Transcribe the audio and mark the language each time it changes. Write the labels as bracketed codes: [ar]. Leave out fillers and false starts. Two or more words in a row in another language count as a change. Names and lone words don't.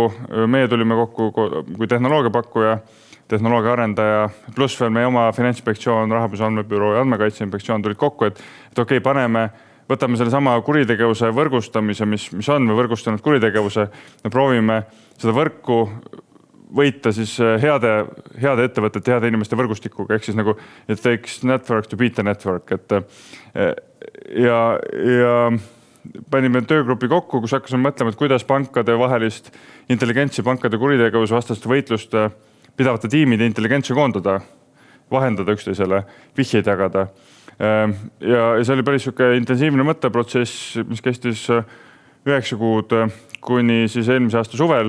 [et] Meie tulime kokku kui tehnoloogiapakkuja, tehnoloogia arendaja, pluss veel meie oma Finantsinspektsioon, rahapesu andmebüroo ja andmekaitseinspektsioon tulid kokku, et okei, võtame selle sama kuritegevuse võrgustamise, mis on või võrgustanud kuritegevuse ja proovime seda võrku võita siis heade ettevõtete, heade inimeste võrgustikuga, ehk siis nagu [en] it takes network to beat the network. [et] Ja panime töögrupi kokku, kus hakkasime mõtlema, et kuidas pankade vahelist intelligentsi, pankade kuritegevuse vastast võitlust pidavate tiimide intelligentsi koondada, vahendada üksteisele, vihjeid jagada. Ja see oli päris intensiivne mõtteprotsess, mis kestis 9 kuud kuni siis eelmise aasta suvel.